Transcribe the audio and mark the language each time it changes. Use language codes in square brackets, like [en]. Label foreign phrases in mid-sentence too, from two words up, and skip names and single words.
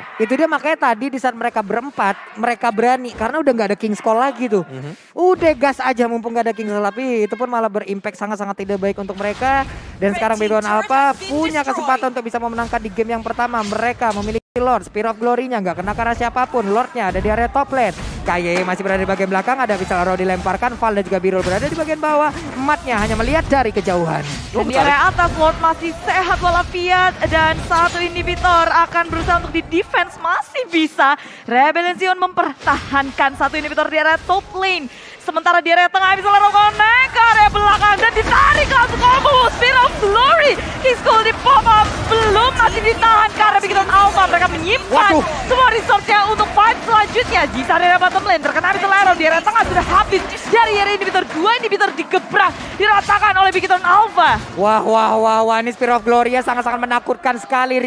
[id] Itu dia makanya tadi di saat mereka berempat, mereka berani karena udah nggak ada King's Call lagi tuh. Udah gas aja mumpung nggak ada King's Call, tapi itu pun malah berimpact sangat-sangat tidak baik untuk mereka. Dan sekarang Bigetron Alpha punya kesempatan untuk bisa memenangkan di game yang pertama. Mereka memiliki Lord, Spear of Glory-nya nggak kena karena siapapun. Lord-nya ada di area [en] top lane. [id] KY masih berada di bagian belakang, ada Abyssal Arrow dilemparkan, Val dan juga Birul berada di bagian bawah. Ematnya hanya melihat dari kejauhan. Dan di area atas Lord masih sehat walafiat dan satu inhibitor akan berusaha untuk di defense masih bisa. Rebellion Zion mempertahankan satu inhibitor di area [en] top lane. [id] Sementara di area tengah Abyssal Arrow connect ke area belakang dan ditarik langsung combo Spear of Glory. King's Call di [en] pop up [id] belum masih ditahan karena Bigetron Alpha. Mereka menyimpan semua resource-nya untuk fight selanjutnya. Jisa di area [en] bottom lane [id] terkena Abyssal Arrow di area tengah sudah habis. Dari area inhibitor 2 inhibitor digebrak, diratakan oleh Bigetron Alpha. Wah, ini Spear of Glory ya sangat-sangat menakutkan sekali.